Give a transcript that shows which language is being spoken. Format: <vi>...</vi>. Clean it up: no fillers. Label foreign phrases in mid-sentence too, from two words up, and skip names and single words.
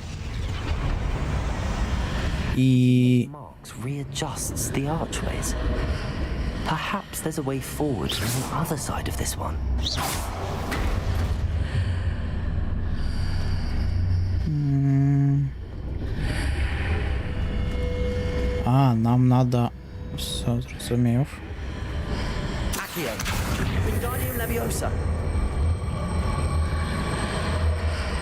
<uk>І...</uk> <en>Marks readjusts the archways. Perhaps there's a way forward from the other side of this one.</en> <ru>А, нам надо...</ru> <uk>Все, зрозумів. Accio. Wingardium Leviosa.</uk>